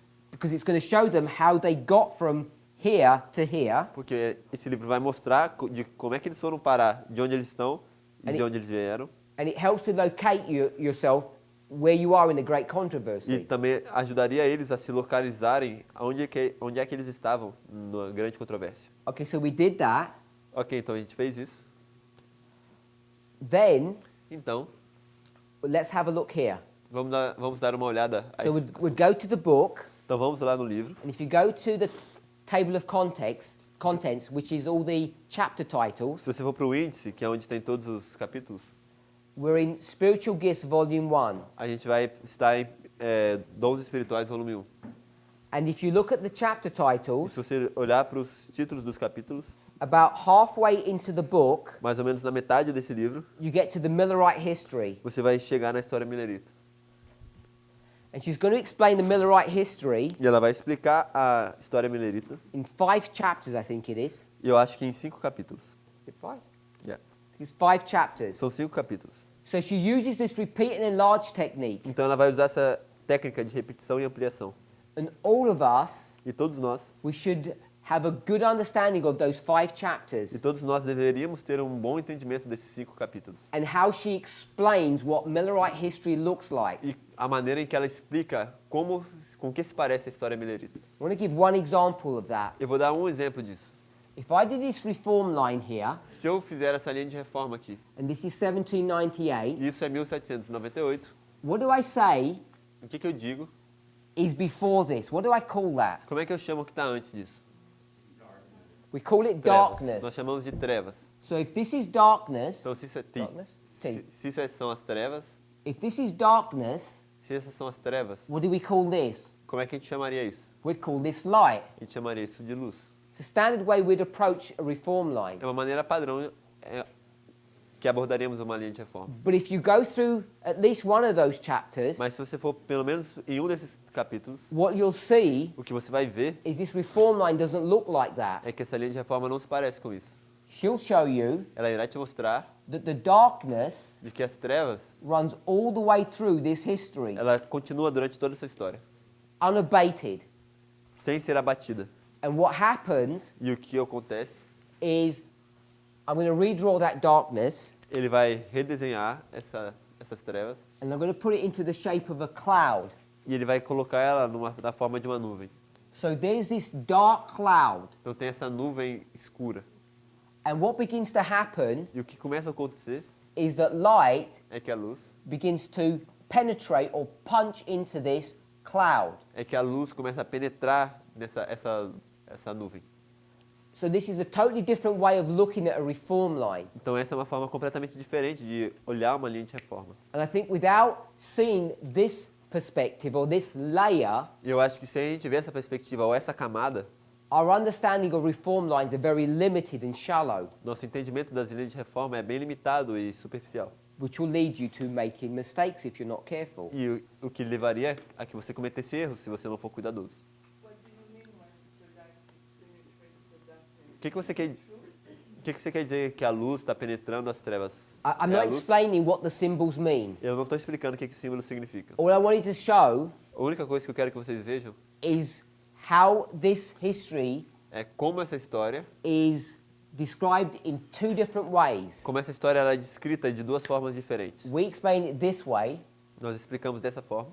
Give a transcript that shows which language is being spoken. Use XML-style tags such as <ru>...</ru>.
<en>Because it's going to show them how they got from here to here,</en> <pt>Porque esse livro vai mostrar de como é que eles foram parar, de onde eles estão e de onde eles vieram.</pt> <en>and it helps to locate yourself where you are in the great</en> <pt>E</pt> <en>controversy.</en> <pt>também ajudaria eles a se localizarem onde é que eles estavam na grande controvérsia.</pt> <en>Okay, so we did that.</en> <pt>Ok, então a gente fez isso.</pt> <en>Then</en> <pt>Então,</pt> <en>let's have a look here.</en> <pt>vamos dar uma olhada.</pt> <en>So we'd go to the book,</en> <pt>Então vamos lá no livro.</pt> <en>and if you go to the table of contents, which is all the chapter titles,</en> <pt>Se você for para o índice, que é onde tem todos os capítulos,</pt> <en>we're in Spiritual Gifts, Volume 1.</en> <pt>a gente vai estar em Dons Espirituais, volume 1.</pt> <en>And if you look at the chapter</en> <pt>E</pt> <en>titles,</en> <pt>se você olhar para os títulos dos capítulos,</pt> <en>about halfway into the book,</en> <pt>mais ou menos na metade desse livro,</pt> <en>you get to the Millerite history.</en> <pt>você vai chegar na história milerita.</pt> <en>And she's going to explain the Millerite history</en> <pt>E ela vai explicar a história milerita.</pt> <en>in 5 chapters, I think it is.</en> <pt>E eu acho que em 5 capítulos.</pt> <en>Is it 5? Yeah. It's 5 chapters.</en> <pt>São 5 capítulos.</pt> <en>So she uses this repeat and enlarge technique.</en> <pt>Então ela vai usar essa técnica de repetição e ampliação.</pt> <en>And all of us,</en> <pt>E todos nós,</pt> <en>we should have a good understanding of those 5</en> <pt>e</pt> <en>chapters</en> <pt>todos nós deveríamos ter um bom entendimento desses 5 capítulos.</pt> <en>and how she explains what Millerite history looks like.</en> <pt>E a maneira em que ela explica com que se parece a história milerita.</pt> <en>I want to give one example of that.</en> <pt>Eu vou dar um exemplo disso.</pt> <en>If I did this reform line here,</en> <pt>Se eu fizer essa linha de reforma aqui,</pt> <en>and this is 1798,</en> <pt>isso é 1798,</pt> <en>what do I say</en> <pt>o que eu digo?</pt> <en>is before this? What do I call that?</en> <pt>Como é que eu chamo o que está antes disso?</pt> <en>We call it</en> <pt>Trevas. Nós</pt> <en>darkness.</en> <pt>chamamos de trevas.</pt> <en>So if this is darkness,</en> <pt>Então, se isso é</pt> <en>darkness, T.</en> <pt>se isso são as trevas,</pt> <en>If this is darkness,</en> <pt>se essas são as trevas,</pt> <en>what do we call this?</en> <pt>como é que a gente chamaria isso?</pt> <en>We'd call this light.</en> <pt>A gente chamaria isso de luz.</pt> <en>It's the standard way we'd approach a reform line.</en> <pt>É uma maneira padrão que abordaríamos uma linha de reforma.</pt> <en>But if you go through at least one of those chapters,</en> <pt>Mas se você for pelo menos em um desses capítulos,</pt> <en>what you'll see</en> <pt>o que você vai ver</pt> <en>is this reform line doesn't look like that.</en> <pt>é que essa linha de reforma não se parece com isso.</pt> <en>She'll show you</en> <pt>Ela irá te mostrar</pt> <en>that the darkness</en> <pt>de que as trevas,</pt> <en>runs all the way through this history,</en> <pt>ela continua durante toda essa história,</pt> <en>unabated.</en> <pt>sem ser abatida.</pt> <en>And what happens</en> <pt>E o que acontece?</pt> <en>is, I'm going to redraw that darkness,</en> <pt>Ele vai redesenhar essas trevas</pt> <en>and I'm going to put it into the shape of a cloud.</en> <pt>e ele vai colocar ela na forma de uma nuvem.</pt> <en>So there's this dark cloud,</en> <pt>Então tem essa nuvem escura.</pt> <en>and what begins to happen</en> <pt>E o que começa a acontecer</pt> <en>is that light</en> <pt>é que a luz,</pt> <en>begins to penetrate or punch into this cloud.</en> <pt>começa a penetrar essa nuvem.</pt> <en>So this is a totally different way of looking at a reform line.</en> <pt>Então essa é uma forma completamente diferente de olhar uma linha de reforma.</pt> <en>And I think without seeing this perspective or this layer,</en> <pt>E eu acho que se a gente vê essa perspectiva ou essa camada,</pt> <en>our understanding of reform lines are very limited and shallow,</en> <pt>nosso entendimento das linhas de reforma é bem limitado e superficial.</pt> <en>which will lead you to making mistakes if you're not careful.</en> <pt>E o que levaria a que você cometesse erros se você não for cuidadoso. O que você quer dizer que a luz está penetrando as trevas?</pt> <en>I'm</en> <pt>É a</pt> <en>not</en> <pt>luz?</pt> <en>explaining what the symbols mean.</en> <pt>Eu não estou explicando o que esse símbolo significa.</pt> <en>All I wanted to show</en> <pt>A única coisa que eu quero que vocês vejam</pt> <en>is how this history</en> <pt>é como essa história</pt> <en>is described in 2 different ways.</en> <pt>ela é descrita de duas formas diferentes.</pt> <en>We explain it this way.</en> <pt>Nós explicamos dessa forma.</pt>